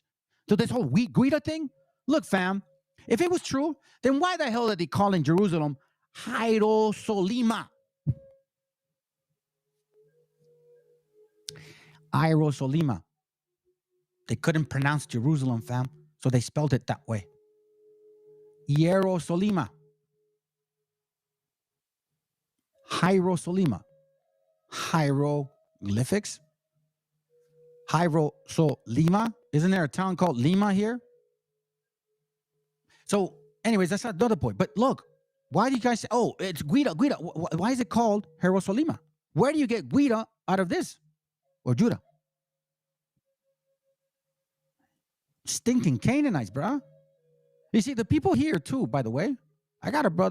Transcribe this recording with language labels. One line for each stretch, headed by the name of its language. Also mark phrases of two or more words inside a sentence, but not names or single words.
English: So this whole Guida thing, look, fam, if it was true, then why the hell are they calling Jerusalem Hierosolima? Hierosolima. They couldn't pronounce Jerusalem, fam, so they spelled it that way. Hierosolima. Hierosolima. Hieroglyphics. Hierosolima. Isn't there a town called Lima here? So, anyways, that's another point. But look, why do you guys say, oh, it's Guida? Why is it called Hierosolima? Where do you get Guida out of this? Or Judah? Stinking Canaanites, bruh. You see, the people here too, by the way, I got a brother.